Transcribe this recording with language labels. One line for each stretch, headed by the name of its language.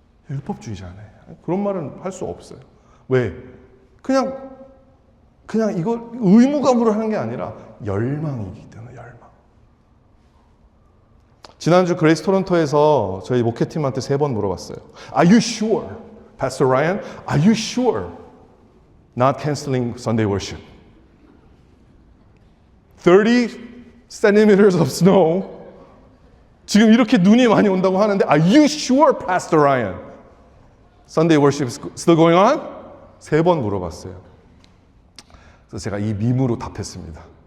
Korean: 율법주의자네. 그런 말은 할 수 없어요. 왜? 그냥 이걸 의무감으로 하는 게 아니라 열망이기 때문에 열망. 지난주 그레이스 토론토에서 저희 목회팀한테 3번 물어봤어요.
English: Are you sure, Pastor Ryan? Are you sure not canceling Sunday worship? 30 centimeters of snow.
Korean: 지금 이렇게 눈이 많이 온다고 하는데
English: Are you sure, Pastor Ryan? Sunday worship is still going on?
Korean: 3번 물어봤어요. 그래서 제가 이 밈으로 답했습니다.